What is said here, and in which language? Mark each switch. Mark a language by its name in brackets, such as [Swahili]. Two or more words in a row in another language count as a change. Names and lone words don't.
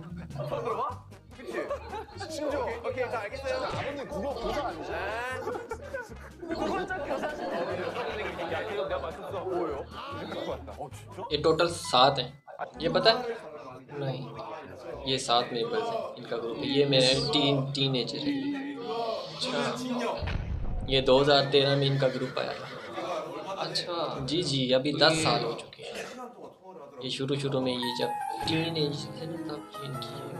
[Korean] 서로 들어봐? 그치? 심지어 오케이 자 알겠어요. 아버님 국어 교사 아니죠? 국어적 교사시네. 야 이거 내가 맞췄어. 뭐예요? 맞다. 진짜? [Hindi] ये टोटल 7 हैं, ये पता है? नहीं, ये 7 मेंबर्स हैं इनका ग्रुप। ये मेरे टीन एजर है। अच्छा, ये 2013 में इनका ग्रुप आया था। अच्छा जी जी, अभी 10 साल हो चुके हैं। ये शुरू में ये जब टीन एज थे ना तब इनकी